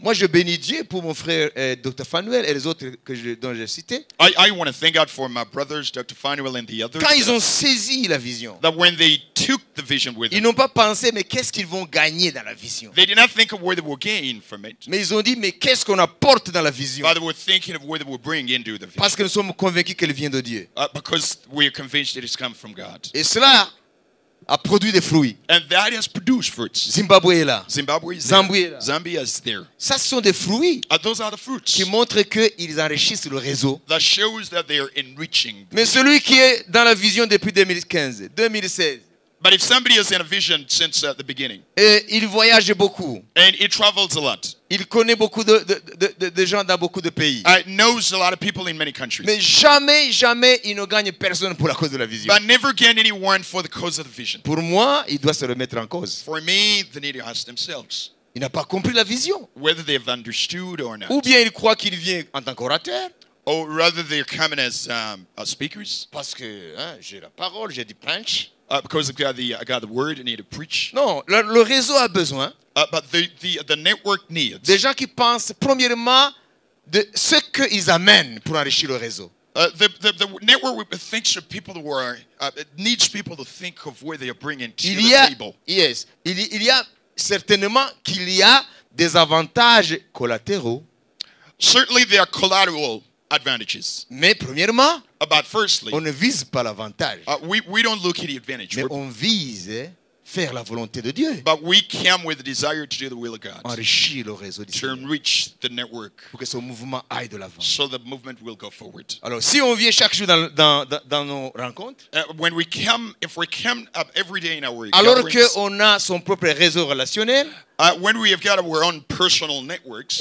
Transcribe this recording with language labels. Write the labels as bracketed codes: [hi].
[fr] Moi, je bénis Dieu pour mon frère Dr. Fanuel et les autres dont j'ai cité. [en] I want to thank God for my brothers, Dr. Fanuel and the others, [fr] Quand ils ont saisi la vision, [en] that when they took the vision with [fr] ils [en] them, [fr] n'ont pas pensé, mais qu'est-ce qu'ils vont gagner dans la vision? [en] they did not think of where they will gain from it, [fr] Mais ils ont dit, mais qu'est-ce qu'on apporte dans la vision? [en] but they were thinking of where they will bring into the vision. [fr] Parce que nous sommes convaincus qu'elle vient de Dieu. [en] Because we are convinced it has come from God. [fr] Et cela a produit des fruits. [en] And that has produced fruits. [fr] Zimbabwe est là. [en] Zimbabwe is [fr] Zambie [en] there. [fr] est là. [en] Zambia is there. [fr] Ça, ce sont des fruits [en] Those are the fruits [fr] qui montrent qu'ils enrichissent le réseau. [en] that shows that they are enriching. [fr] Mais celui qui est dans la vision depuis 2015, 2016, [en] But if somebody is in a vision since the beginning, [fr] et il voyage beaucoup, [en] and it travels a lot, [fr] il connaît beaucoup de gens dans beaucoup de pays. [en] knows a lot of people in many countries, [fr] Mais jamais, jamais, il ne gagne personne pour la cause de la vision. [en] but never get anyone for the cause of the vision. [fr] Pour moi, il doit se remettre en cause. [en] For me, they need to ask themselves [fr] Il n'a pas compris la vision. [en] whether they've understood or not. [fr] Ou bien il croit qu'il vient en tant qu'orateur. [en] Or rather they're coming as speakers, [fr] Parce que j'ai la parole, j'ai du punch. [en] because I got the word and need to preach. [fr] Non, le réseau a besoin [en] But the network needs [fr] des gens qui pensent premièrement de ce qu'ils amènent pour enrichir le réseau. [en] the network thinks of people who are it needs people to think of where they are bringing to [fr] Il [en] the [fr] y a, [en] table. [fr] yes, il y a certainement qu'il y a des avantages collatéraux. [en] Certainly there are collateral advantages. [fr] Mais premièrement, [en] But firstly, [fr] on ne vise pas l'avantage, [en] we don't look at the advantage, [fr] mais on vise faire la volonté de Dieu, [en] but we come with the desire to do the will of God, [fr] enrichir le réseau du [en] to [fr] Seigneur, [en] enrich the network, [fr] pour que ce mouvement aille de l'avant. [en] so the movement will go forward. [fr] Alors, si on vient chaque jour dans nos rencontres, [en] If we come up every day in our [fr] alors [en] gatherings, [fr] qu'on a son propre réseau relationnel [en] when we have got our own personal networks,